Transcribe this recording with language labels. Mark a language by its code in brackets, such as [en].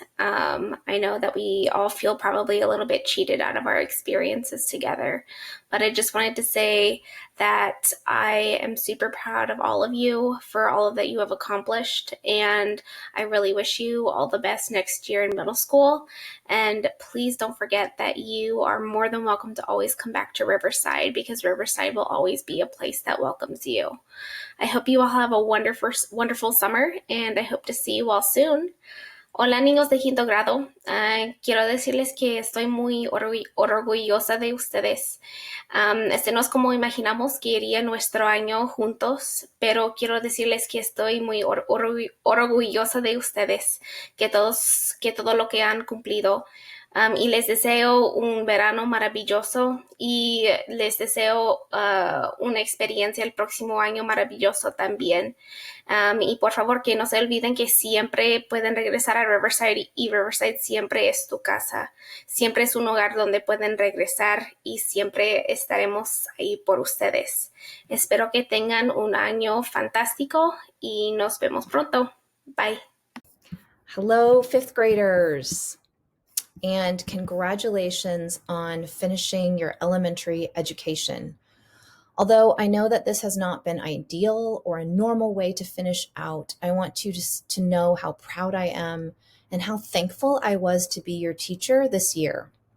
[en] I know that we all feel probably a little bit cheated out of our experiences together, but I just wanted to say that I am super proud of all of you for all of that you have accomplished, and I really wish you all the best next year in middle school. And please don't forget that you are more than welcome to always come back to Riverside, because Riverside will always be a place that welcomes you. I hope you all have a wonderful summer, and I hope to see you all soon. [es] Hola, niños de quinto grado. Quiero decirles que estoy muy orgullosa de ustedes. Este no es como imaginamos que iría nuestro año juntos, pero quiero decirles que estoy muy orgullosa de ustedes, que todo lo que han cumplido. Y les deseo un verano maravilloso, y les deseo una experiencia el próximo año maravilloso también. Y por favor, que no se olviden que siempre pueden regresar a Riverside, y Riverside siempre es tu casa. Siempre es un hogar donde pueden regresar, y siempre estaremos ahí por ustedes. Espero que tengan un año fantástico y nos vemos pronto. [en] Bye. Hello, fifth graders, and congratulations on finishing your elementary education. Although I know that this has not been ideal or a normal way to finish out, I want you to know how proud I am and how thankful I was to be your teacher this year.